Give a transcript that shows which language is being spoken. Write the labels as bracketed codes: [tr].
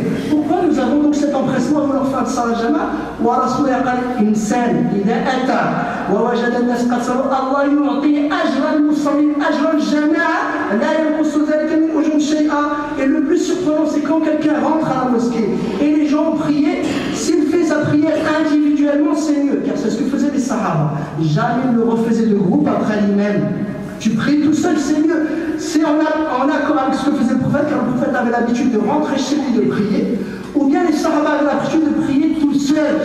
[fr] Pourquoi nous avons donc cet empressement à vouloir faire Salat Jama'a? [ar] ورسول قال إنسان إذا أتى ووجد الناس قد صلوا الله يعطيه أجر المصلين أجر الجماعة لا ينقص ذلك من أجور شيئا. [fr] Et le plus surprenant c'est quand quelqu'un rentre à la mosquée et les gens ont prié, s'il fait sa prière individuellement c'est mieux car c'est ce que faisaient les Sahaba. Jamais ils ne refaisaient de groupe après l'imam. Tu pries tout seul, c'est mieux. C'est en accord avec ce que faisait le prophète, car le prophète avait l'habitude de rentrer chez lui de prier, ou bien les Sahaba avaient l'habitude de prier tout seul.